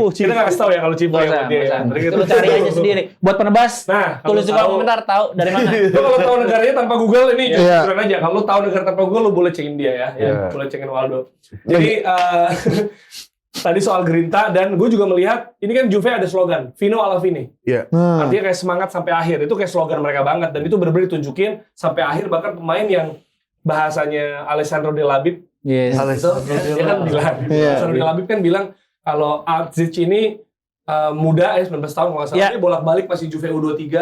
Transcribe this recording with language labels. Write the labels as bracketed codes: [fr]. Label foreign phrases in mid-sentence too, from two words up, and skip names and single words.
[id] Kita nggak kasih tahu ya kalau Cifu yang dia. Ya. Lu cari aja sendiri. Buat penebas, Nah, tulis di kolom komentar tahu dari mana. Lo kalau tahu negaranya tanpa Google ini Iya. jujuran aja. Kalau lo tahu negara tanpa Google lo boleh cekin dia ya. Iya. Boleh cekin Waldo. Jadi tadi soal Grinta dan gue juga melihat ini kan Juve ada slogan [it] Fino alla fine. [id] Iya. Artinya kayak semangat sampai akhir. Itu kayak slogan mereka banget dan itu benar-benar ditunjukin sampai akhir bahkan pemain yang bahasanya Alessandro De Labib Yes. itu dia kan bilang Alessandro De Labib kan bilang kalau Azic ini muda ya 19 tahun kalau nggak salah dia bolak-balik masih Juve U23